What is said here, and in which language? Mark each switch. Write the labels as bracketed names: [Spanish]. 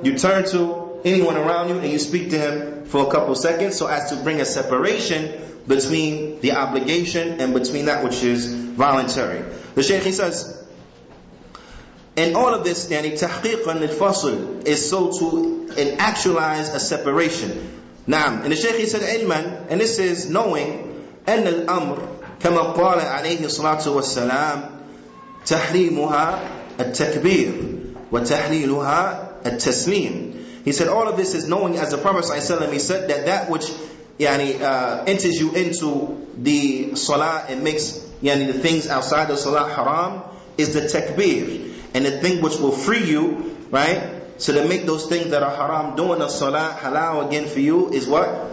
[English] You turn to anyone around you and you speak to him for a couple seconds, so as to bring a separation between the obligation and between that which is voluntary. The Shaykh, he says, and all of this, tahqiqan al-fasl, is so to actualize a separation. [Arabic] Naam. [English] And the Shaykh, he said, ilman, and this is knowing, [Arabic] أن الأمر كما قال عليه الصلاة والسلام تحريمها التكبير وتحليلها التسليم. [English] He said all of this is knowing, as the Prophet ﷺ, he said that which enters you into the salah and makes the things outside the salah haram is the takbir. And the thing which will free you, right? So to make those things that are haram during the salah halal again for you is what?